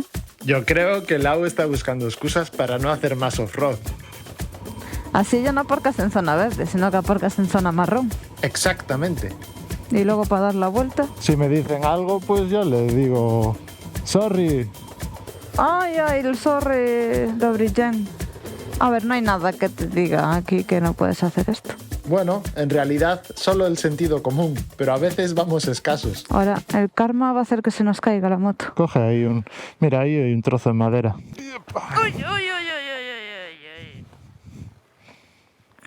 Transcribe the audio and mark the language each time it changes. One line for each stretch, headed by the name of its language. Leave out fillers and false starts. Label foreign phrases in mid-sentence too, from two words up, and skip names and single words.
Spanish: Yo creo que Lau está buscando excusas para no hacer más off-road. Así ya no aparcas en zona verde, sino que aparcas en zona marrón. Exactamente. Y luego para dar la vuelta... Si me dicen algo, pues yo le digo... Sorry. Ay, el sorry,
Polish: dobry dzień.
Spanish: A ver, no hay nada que te diga aquí que no puedes hacer esto. Bueno, en realidad solo el sentido común, pero a veces vamos escasos. Ahora, el karma va a hacer que se nos caiga la moto. Coge ahí un... Mira, ahí hay un trozo de madera. Uy, uy, uy, uy, uy.